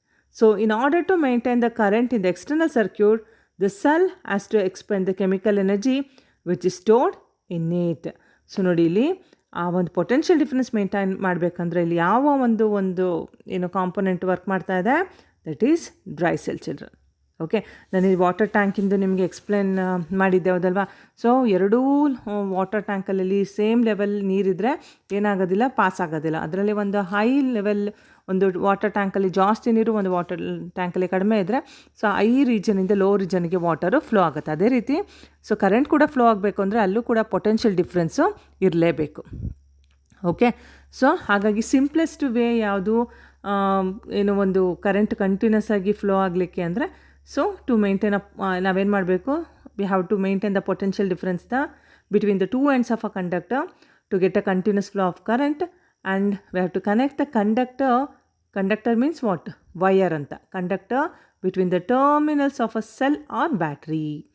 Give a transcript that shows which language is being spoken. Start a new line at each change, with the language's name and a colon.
English: So in order to maintain the current in the external circuit, the cell has to expend the chemical energy which is stored in it.
Kannada: So ನೋಡಿ ಇಲ್ಲಿ ಆ ಒಂದು potential difference maintain ಮಾಡಬೇಕಂದ್ರೆ ಇಲ್ಲಿ ಯಾವ ಒಂದು ಏನು component work ಮಾಡ್ತಾ ಇದೆ,
English: That is dry cell children.
Kannada: Okay, ನಾನು ಈ ವಾಟರ್ ಟ್ಯಾಂಕಿಂದು ನಿಮಗೆ ಎಕ್ಸ್ಪ್ಲೇನ್ ಮಾಡಿದ್ದೆ ಹೌದಲ್ವಾ. ಸೊ ಎರಡೂ ವಾಟರ್ ಟ್ಯಾಂಕಲ್ಲಿ ಸೇಮ್ ಲೆವೆಲ್ ನೀರಿದ್ದರೆ ಏನಾಗೋದಿಲ್ಲ, ಪಾಸ್ ಆಗೋದಿಲ್ಲ. ಅದರಲ್ಲಿ ಒಂದು ಹೈ ಲೆವೆಲ್ ಒಂದು ವಾಟರ್ ಟ್ಯಾಂಕಲ್ಲಿ ಜಾಸ್ತಿ ನೀರು, ಒಂದು ವಾಟರ್ ಟ್ಯಾಂಕಲ್ಲಿ ಕಡಿಮೆ ಇದ್ದರೆ so high ರೀಜನಿಂದ low ರೀಜನ್ಗೆ water flow ಆಗುತ್ತೆ. ಅದೇ ರೀತಿ ಸೊ ಕರೆಂಟ್ ಕೂಡ ಫ್ಲೋ ಆಗಬೇಕು ಅಂದರೆ ಅಲ್ಲೂ ಕೂಡ ಪೊಟೆನ್ಷಿಯಲ್ ಡಿಫ್ರೆನ್ಸು ಇರಲೇಬೇಕು.
English: okay, so
Kannada: ಹಾಗಾಗಿ ಸಿಂಪ್ಲೆಸ್ಟ್ ವೇ ಯಾವುದು, ಏನು ಒಂದು ಕರೆಂಟ್ ಕಂಟಿನ್ಯೂಸ್ ಆಗಿ ಫ್ಲೋ ಆಗಲಿಕ್ಕೆ ಅಂದರೆ ಸೊ ಟು ಮೇಂಟೈನ್ ನಾವೇನು ಮಾಡಬೇಕು,
English: We have to maintain the potential difference between the two ends of a conductor to get a continuous flow of current. And we have to connect the conductor means what, wire anta, conductor between the terminals of a cell or battery.